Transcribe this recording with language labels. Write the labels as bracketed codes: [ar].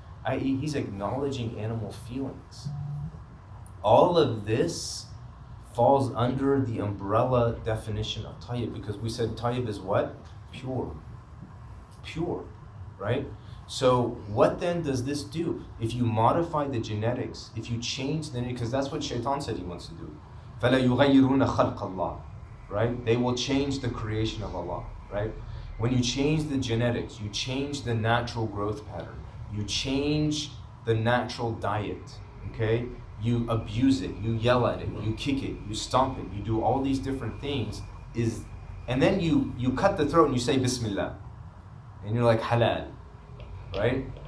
[en] I.e., he's acknowledging animal feelings. All of this falls under the umbrella definition of tayyib, because we said tayyib is what? Pure. Pure, right? So what then does this do? If you modify the genetics, if you change the, because that's what Shaitan said he wants to do. [ar] فَلَا يُغَيِّرُونَ خَلْقَ اللَّهِ, right? [en] They will change the creation of Allah, right? When you change the genetics, you change the natural growth pattern, you change the natural diet, okay? You abuse it, you yell at it, you kick it, you stomp it, you do all these different things, and then you cut the throat and you say Bismillah, and you're like halal, right?